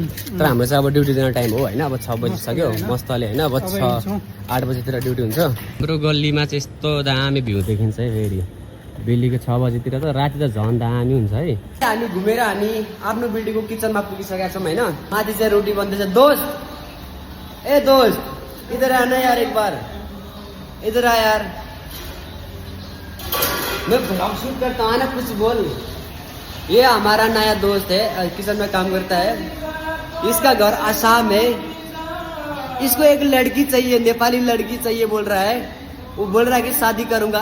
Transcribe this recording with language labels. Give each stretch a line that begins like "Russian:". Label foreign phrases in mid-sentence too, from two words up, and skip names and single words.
Nepali: तर हाम्रो चाहिँ अब ड्युटी जाने टाइम हो होइन। अब 6 बजिसक्यो मस्तले होइन। अब 6-8 बजीतिर ड्युटी हुन्छ। हाम्रो गल्लीमा चाहिँ यस्तो दामी भ्यू देखिन्छ है फेरि बेलुकी 6 बजीतिर त। राति त झन् दामी हुन्छ है। हामी घुमेर हामी आफ्नो बिल्डिङको किचनमा पुगिसकेका छौँ होइन। माथि चाहिँ रोटी बन्दैछ।
Hindi: दोस्त ए दोस्त इधर आना यार एक बार, इधर आ यार, मैं
English: blog shoot
Hindi: करता हूँ ना, कुछ बोल। ये हमारा नया दोस्त है, किचन में काम करता है, इसका घर आसाम है, इसको एक लड़की चाहिए, नेपाली लड़की चाहिए बोल रहा है, वो बोल रहा है कि शादी करूंगा।